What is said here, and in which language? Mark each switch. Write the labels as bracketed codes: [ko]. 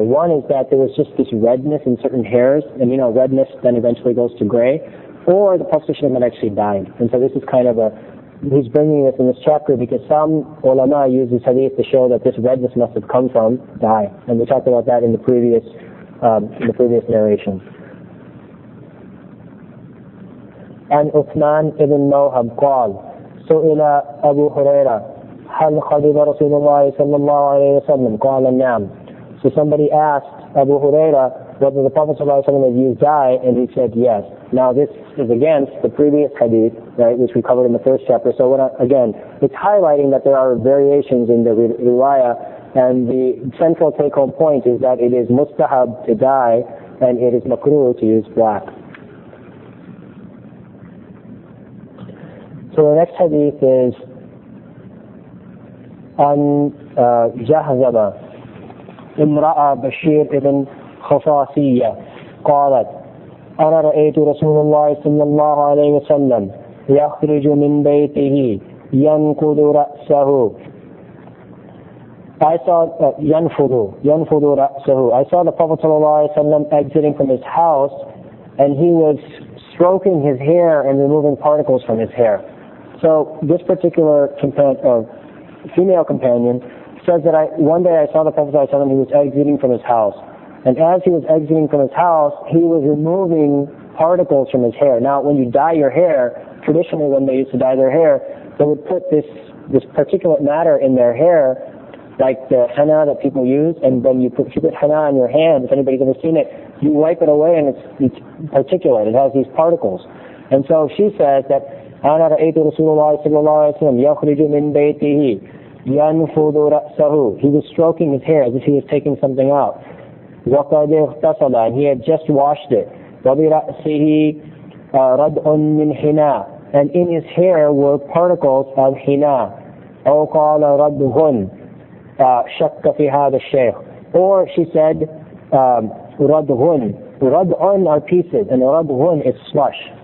[en] One is that there was just this redness in certain hairs, and redness then eventually goes to gray, or the Prophet had actually died. And so this is kind of he's bringing this in this chapter because some ulama use this hadith to show that this redness must have come from dye. And we talked about that in the previous narration. [ar] عن عثمان بن موهب قال سئل أبو هريرة هل خضب رسول الله صلى الله عليه وسلم قال نعم. [en] So somebody asked Abu Huraira whether the Prophet ﷺ had used dye, and he said yes. Now this is against the previous hadith, right, which we covered in the first chapter. So again, it's highlighting that there are variations in the riwayah, and the central take-home point is that it is mustahab to dye, and it is makruh to use black. So the next hadith is [ar] عن جهزمة امرأة بشير ابن خصاصية قالت أنا رأيت رسول الله صلى الله عليه وسلم يخرج من بيته ينقض رأسه. [en] I saw [ar] ينفض رأسه. [en] I saw the Prophet صلى الله عليه وسلم exiting from his house, and he was stroking his hair and removing particles from his hair. So this particular female companion says that one day I saw the Prophet ﷺ, he was exiting from his house. And as he was exiting from his house, he was removing particles from his hair. Now, when you dye your hair, traditionally when they used to dye their hair, they would put this particulate matter in their hair, like the henna that people use, and when you put henna on your hand, if anybody's ever seen it, you wipe it away and it's particulate. It has these particles. And so she says that [ar] أنا رأيت رسول الله صلى الله عليه وسلم يخرج من بيته ينفض رأسه. [en] He was stroking his hair as if he was taking something out. [ar] وقد اغتسل, [en] and he had just washed it. [ar] وبرأسه ردء من حناء, [en] and in his hair were particles of حناء. [ar] أو قال ردهن شك في هذا الشيخ. [en] Or she said ردهن. ردء are pieces, and ردهن is slush.